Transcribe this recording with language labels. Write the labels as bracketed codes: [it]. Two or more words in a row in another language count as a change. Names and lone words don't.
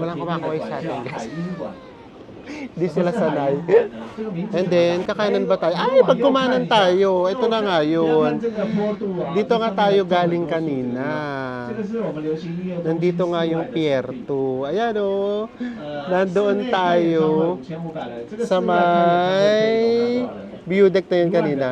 [tl] Wala [zh] 平面的 [tl] kumakaway [zh] 馆 [tl] sa [zh] 叫 [tl] atin, guys. [zh] 海音馆。 [tl] Di sila sanay. [zh] 这个名字 [en] And then, [tl] kakanan ba tayo? Ay, pagkumanan tayo. Ito na nga yun. Dito nga tayo galing kanina. Nandito nga yung Pierto. Ayan o. Nandoon tayo sa may view deck na yun kanina.